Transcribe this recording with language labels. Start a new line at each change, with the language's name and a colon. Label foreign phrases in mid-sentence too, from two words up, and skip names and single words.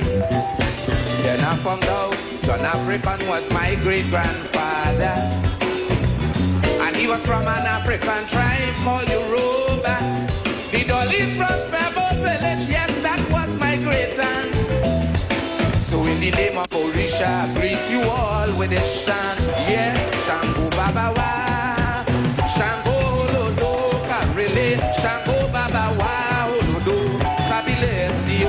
English: Then I found out John African was my great-grandfather, and he was from an African tribe called Yoruba. The Dolly's from Pebble Village, yes, that was my great-aunt. So in the name of Orisha, I greet you all with a chant. Yeah,
Yoruba: Shango Baba Wa, Shango Olodo, Karele, Shango Baba Wa, Olodo, Kabile Sio.